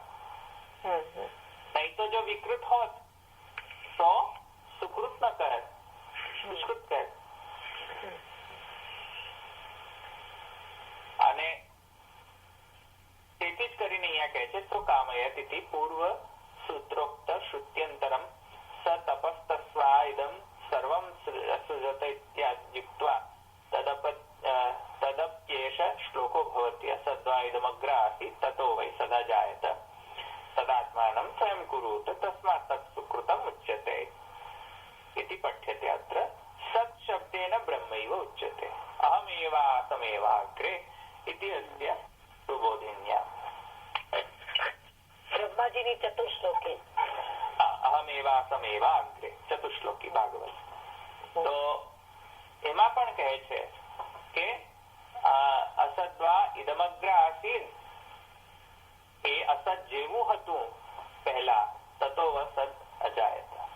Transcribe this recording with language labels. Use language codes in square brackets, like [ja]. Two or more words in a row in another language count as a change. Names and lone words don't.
[gu] નહીં તો જો વિકૃત હોત તો સુકૃત ન કહે, દુષ્કૃત કહે. અને તેથી જ કરીને અહીંયા કહે છે [sa] તો કામયત ઇતિ પૂર્વ સૂત્રોક્ત શ્રુત્યંતરમ સ તપસ્તસ્વા ઇદમ સર્વમ सुजतैत्याद्युक्त्वा तदप्येष श्लोको भवति असद्वा इदमग्र आसीत् ततो वै सदा जायत तदात्मानं स्वयं कुरुत तस्मात् तत् सुकृतम् उच्यते इति पठ्यते अत्र सत् शब्देन ब्रह्मैव उच्यते अहमेवासमेवाग्रे इति अस्य सुबोधिन्या [gu] બ્રહ્માજીની ચતુશ્લોકી અહમેવાસમેવાગ્રે ચતુશ્લોકી ભાગવત. તો એમાં પણ કહે છે કે [sa] અસદ્વા ઇદમગ્ર આસીન [gu] એ અસત જેવું હતું પહેલા [sa] તતો વસત અજાયત.